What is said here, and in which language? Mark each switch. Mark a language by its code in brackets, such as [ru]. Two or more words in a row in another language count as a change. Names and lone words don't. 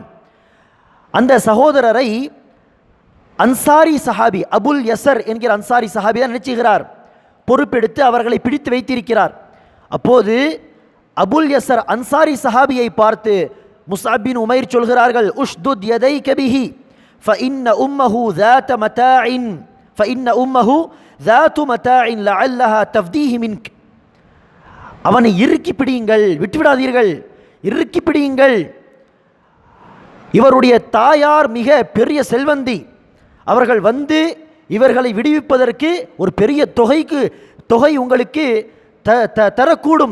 [ta] அந்த சகோதரரை அன்சாரி சஹாபி அபுல் யஸர் என்கிற அன்சாரி சஹாபி தான் நினைச்சுகிறார், பொறுப்பெடுத்து அவர்களை பிடித்து வைத்திருக்கிறார். அப்போது அபுல் யஸர் அன்சாரி சஹாபியை பார்த்து முஸ்அப் பின் உமைர் சொல்கிறார்கள், [ar] اشدد يديك به فإن أمه ذات متاع فإن أمه ذات متاع لعلها تفديه منك. [ta] அவனை இறுக்கி பிடியுங்கள், விட்டுவிடாதீர்கள், இறுக்கி பிடியுங்கள். இவருடைய தாயார் மிக பெரிய செல்வந்தி, அவர்கள் வந்து இவர்களை விடுவிப்பதற்கு ஒரு பெரிய தொகை உங்களுக்கு தரக்கூடும்,